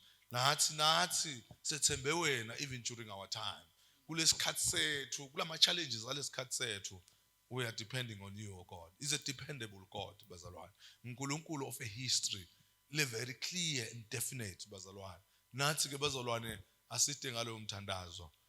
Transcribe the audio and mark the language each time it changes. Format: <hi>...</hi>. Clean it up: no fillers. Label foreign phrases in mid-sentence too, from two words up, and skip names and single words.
<nd>Nathi sethembe wena</nd> <en>even during our time.</en> <nd>Kulesikhathi sethu, kulama challenges alesikhathi sethu,</nd> <en>we are depending on you, O God. He's a dependable God bazalwane. uNkulunkulu of a history, very clear and definite bazalwane.</en> <nd>Nathi ke bazalwane aside ngalo umthandazo</nd>